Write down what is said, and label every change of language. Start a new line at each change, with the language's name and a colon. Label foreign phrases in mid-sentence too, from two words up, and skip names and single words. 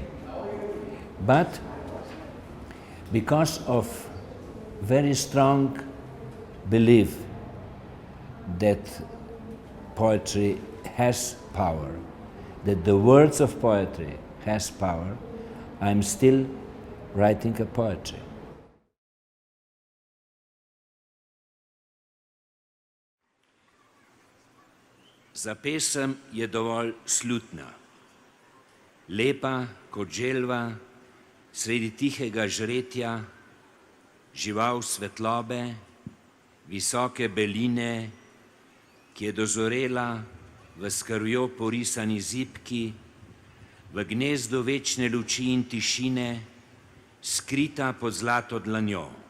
English: But because of very strong belief that poetry has power, that the words of poetry has power, I'm still writing a poetry.
Slovenian: Za pesem je dovolj slutna, lepa kot želva sredi tihega žretja, žival svetlobe, visoke beline, ki je dozorela v s krvjo porisani zibki, v gnezdu večne luči in tišine, skrita pod zlato dlanjo.